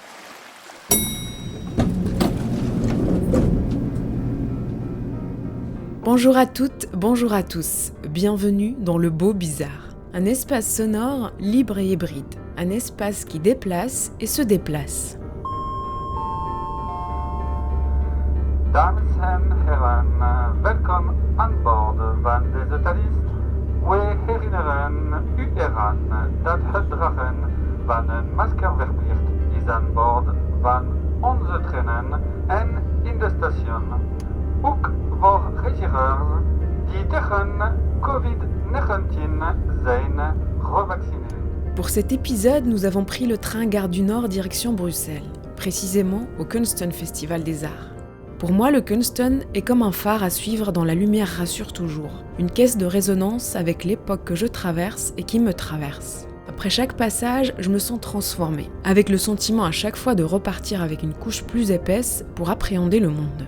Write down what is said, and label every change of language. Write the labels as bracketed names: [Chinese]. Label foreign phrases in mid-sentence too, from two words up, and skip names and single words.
[French] Bonjour à toutes, bonjour à tous. Bienvenue dans Le Beau Bizarre. Un espace sonore libre et hybride. Un espace qui déplace et se déplace. [Dutch] Dames en heren, welkom aan boord van deze thalist. We herinneren u eraan dat het dragen van een masker verplicht is aan boord van onze treinen en in de station. Ook voor reizigers die tegen COVID-19 zijn gevaccineerd. [French] Pour cet épisode, nous avons pris le train Gare du Nord direction Bruxelles, précisément au Kunsten Festival des Arts. Pour moi, le Kunsten est comme un phare à suivre dont la lumière rassure toujours, une caisse de résonance avec l'époque que je traverse et qui me traverse. Après chaque passage, je me sens transformée, avec le sentiment à chaque fois de repartir avec une couche plus épaisse pour appréhender le monde.